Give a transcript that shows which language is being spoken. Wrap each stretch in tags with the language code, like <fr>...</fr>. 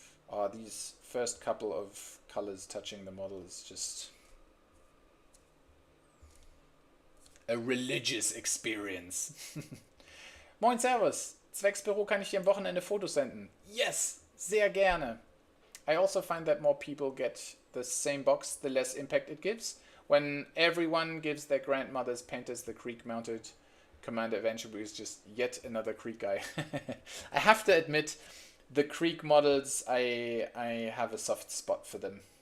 <en>Oh, these first couple of colors touching the model is just a religious experience.</en> <de>Moin, Servus. Zwecks Büro kann ich dir am Wochenende Fotos senden. Yes, sehr gerne.</de> <en>I also find that more people get the same box, the less impact it gives. When everyone gives their grandmother's painters the Creek-mounted Commander Adventure Book, is just yet another Creek guy. I have to admit, the Creek models, I have a soft spot for them.</en>